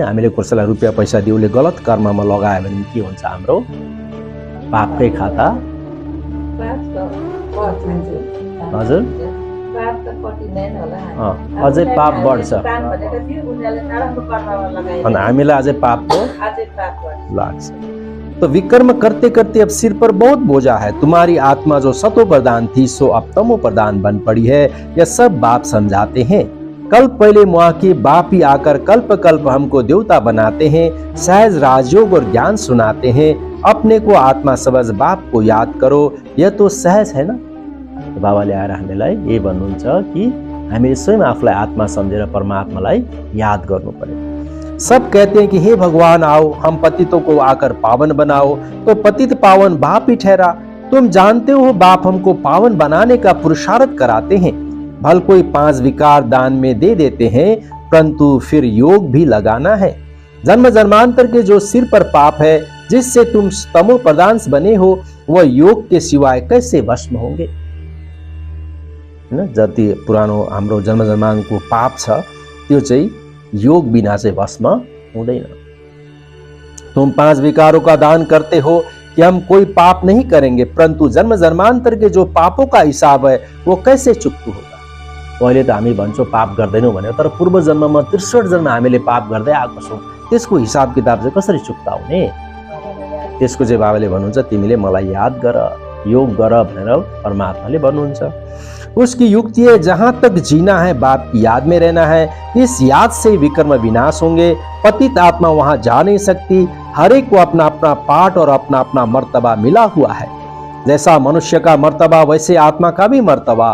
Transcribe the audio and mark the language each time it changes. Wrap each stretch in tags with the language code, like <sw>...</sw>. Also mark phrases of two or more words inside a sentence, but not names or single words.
<ne>हामीले कसैलाई रुपैयाँ पैसा दिउले गलत कर्ममा लगायो भने के हुन्छ? हाम्रो पापकै खाता। हजुर, अझै पाप बढ्छ अनि हामीलाई अझै पापको लाग्छ।</ne> <hi>तो विकर्म करते करते अब सिर पर बहुत बोझा है। तुम्हारी आत्मा जो सतो प्रधान थी सो अब तमो प्रधान बन पड़ी है। यह सब बाप समझाते हैं। कल्प पहले मुआ के बाप ही आकर कल्प कल्प हमको देवता बनाते हैं, सहज राजयोग और ज्ञान सुनाते हैं। अपने को आत्मा समझ बाप को याद करो, यह तो सहज है ना।</hi> <ne>बाबाले आएर हामीलाई ये भन्नुहुन्छ कि हामीले स्वयं आफूलाई आत्मा सम्झेर परमात्मालाई याद गर्नु पर्यो।</ne> <hi>सब कहते हैं कि हे भगवान आओ, हम पतितों को आकर पावन बनाओ। तो पतित पावन बाप ही ठहरा। तुम जानते हो बाप हमको पावन बनाने का पुरुषार्थ कराते हैं। भल कोई 5 विकार दान में दे देते हैं, परंतु फिर योग भी लगाना है। जन्म जन्मांतर के जो सिर पर पाप है, जिससे तुम तमो प्रधान बने हो, वह योग के सिवाय कैसे भस्म होंगे?</hi> <ne>जति पुरानो हाम्रो जन्म जन्मान्तरको पाप छ, त्यो चाहिँ योग बिना चाहिँ भस्म हुँदैन।</ne> <hi>तुम 5 विकारों का दान करते हो कि हम कोई पाप नहीं करेंगे, परंतु जन्म जन्मांतर के जो पापों का हिसाब है वो कैसे चुक्तु होगा?</hi> <ne>पहिले त हामी भन्छौँ पाप गर्दैनौँ भनेर, तर पूर्व जन्ममा 63 जन्म हामीले पाप गर्दै आएको छौँ, त्यसको हिसाब किताब चाहिँ कसरी चुक्ता हुने? त्यसको चाहिँ बाबाले भन्नुहुन्छ तिमीले मलाई याद गर, योग गर भनेर परमात्माले भन्नुहुन्छ।</ne> <hi>उसकी युक्ति है जहां तक जीना है बाप की याद में रहना है, इस याद से विकर्म विनाश होंगे। पतित आत्मा वहां जा नहीं सकती, हर एक को अपना अपना पाठ और अपना अपना मर्तबा मिला हुआ है। जैसा मनुष्य का मर्तबा वैसे आत्मा का भी मर्तबा।</hi>